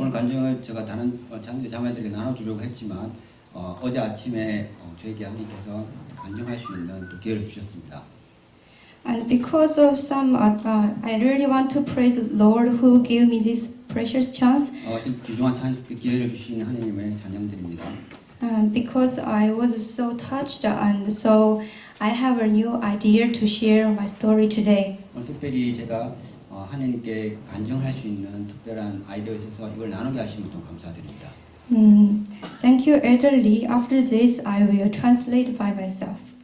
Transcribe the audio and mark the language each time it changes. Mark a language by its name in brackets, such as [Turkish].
[Korean] 오늘 간증을 제가 자매들에게 나눠주려고 했지만 어제 아침에 저에게 하나님께서 간증할 수 있는 또 기회를 주셨습니다. [English] And because of some, I really want to praise the Lord who gave me this precious chance. [Korean] 이 귀중한 기회를 주신 하나님의 자녀들입니다. [English] And because I was so touched, and so I have a new idea to share my story today. [Korean] 오늘 특별히 제가 하나님께 간증할 수 있는 특별한 아이디어에 있어서 이걸 나누게 하시면 또 감사드립니다. [English] Thank you, Elder Lee. After this, I will translate by myself.